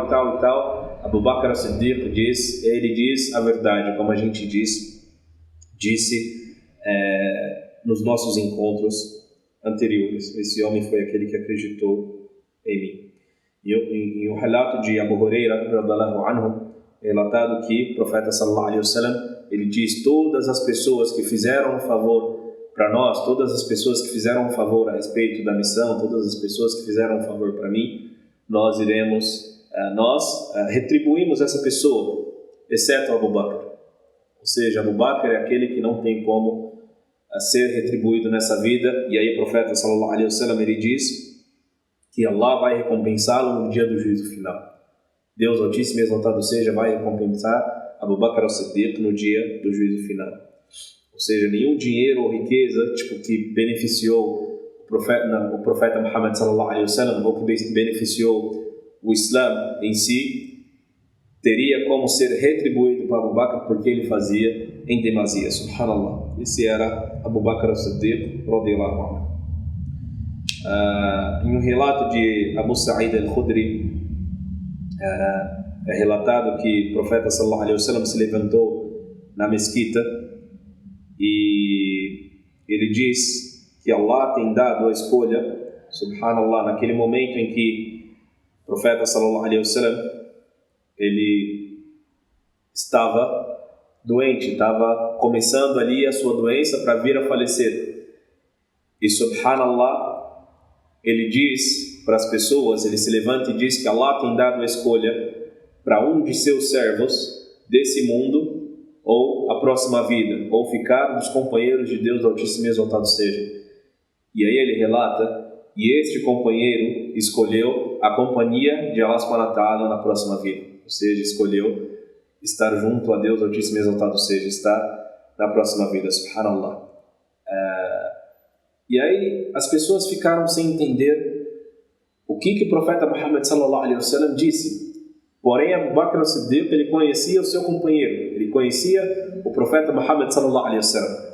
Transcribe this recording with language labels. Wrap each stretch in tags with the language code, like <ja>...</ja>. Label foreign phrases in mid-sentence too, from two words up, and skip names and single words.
<pt>Abu Bakr as-Siddiq diz a verdade, como a gente disse nos nossos encontros anteriores. Esse homem foi aquele que acreditou em mim. E em um relato de Abu Huraira</pt> <ar>رضي الله عنه,</ar> <pt>é relatado que o profeta</pt> <ar>صلى الله عليه وسلم,</ar> <pt>ele diz: todas as pessoas que fizeram um favor para nós, todas as pessoas que fizeram um favor a respeito da missão, todas as pessoas que fizeram um favor para mim, nós retribuímos essa pessoa, exceto Abu Bakr. Ou seja, Abu Bakr é aquele que não tem como ser retribuído nessa vida. E aí o profeta</pt> <ar>صلى الله عليه وسلم,</ar> <pt>ele diz que Allah vai recompensá-lo no dia do juízo final. Deus Altíssimo e Exaltado seja, vai recompensar Abu Bakr as-Siddiq no dia do juízo final. Ou seja, nenhum dinheiro ou riqueza que beneficiou o profeta Muhammad</pt> <ar>صلى الله عليه وسلم,</ar> <pt>ou que beneficiou o Islã em si, teria como ser retribuído para Abu Bakr porque ele fazia em demasia. Subhanallah. Esse era Abu Bakr as-Siddiq</pt> <ar>رضي الله عنه.</ar> <pt>Em um relato de Abu Sa'id al-Khudri, é relatado que o profeta</pt> <ar>صلى الله عليه وسلم</ar> <pt>se levantou na mesquita e ele diz que Allah tem dado a escolha, subhanallah, naquele momento em que o profeta</pt> <ar>صلى الله عليه وسلم</ar> <pt>ele estava doente, estava começando ali a sua doença para vir a falecer. E subhanallah, ele diz para as pessoas, ele se levanta e diz que Allah tem dado a escolha para um de seus servos desse mundo ou a próxima vida, ou ficar dos companheiros de Deus Altíssimo e Exaltado seja. E aí ele relata, e este companheiro escolheu a companhia de</pt> <ar>الله سبحانه وتعالى</ar> <pt>na próxima vida, ou seja, escolheu estar junto a Deus Altíssimo e Exaltado seja, estar na próxima vida, subhanallah. E aí as pessoas ficaram sem entender o que o profeta Muhammad</pt> <ar>صلى الله عليه وسلم</ar> <pt>disse. Porém, Abu Bakr as-Siddiq, ele conhecia o seu companheiro, ele conhecia o profeta Muhammad</pt> <ar>صلى الله عليه وسلم.</ar>